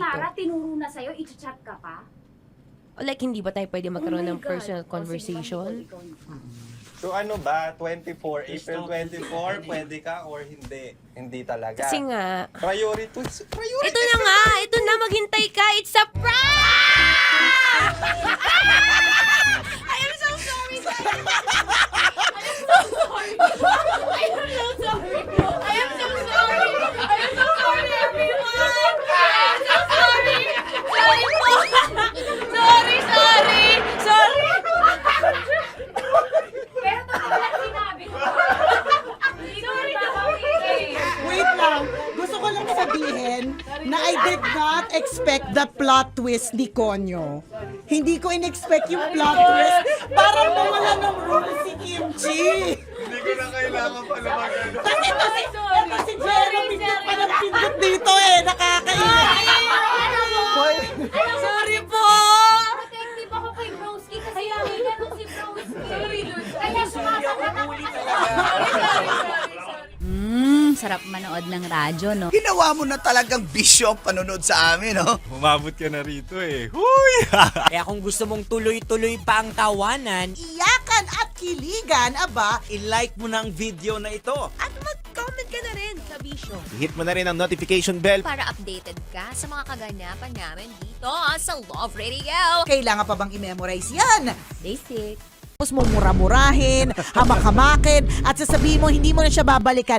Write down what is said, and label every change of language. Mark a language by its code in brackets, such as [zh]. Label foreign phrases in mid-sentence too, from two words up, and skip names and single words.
[tl] Mara, tinuro na sa'yo, i-chat ka pa? Like, hindi ba tayo pwede magkaroon [en] Oh my [tl] ng personal [en] God. [tl] conversation? So ano ba, 24, April 24, pwede ka or hindi? Hindi talaga. Kasi nga, Priorities. ito na nga, ito na, maghintay ka, [en] it's a prank! I am so sorry, guys! I am so sorry! I am so sorry! I am so sorry, everyone! I am so sorry! Sorry po! Sorry! [tl] Pero talaga sinabi ko. Hindi ko rin Wait lang. Gusto ko lang sabihin na [en] I did not expect the plot twist [tl] ni Konyo. Hindi ko in-expect yung [en] plot twist. [tl] Parang mawala ng role si Kimchi. Hindi ko na kailangan pa naman ano. Kasi si Jeremy pa ng pindot dito eh. Nakakainis. Sorry po! Protective ako kay Broski kasi may ganun si Broski. Sorry, kaya sumasagot ako. Sarap manood ng radyo, no? Ginawa mo na talagang bisyo ang panonood sa amin, no? Umabot ka na rito eh. Huy! Kaya kung gusto mong tuloy-tuloy pa ang tawanan, Iyakan at kiligan, aba. i-like mo na ang video na ito. At mag-comment ka na rin sa bisyo. Hit mo na rin ang [en] notification bell. [tl] Para updated ka sa mga kaganapan namin dito sa Love Radio. Kailangan pa bang i-memorize yan? Basic. Tapos mo mura-murahin, hamak-hamakin, at sasabihin mo hindi mo na siya babalikan.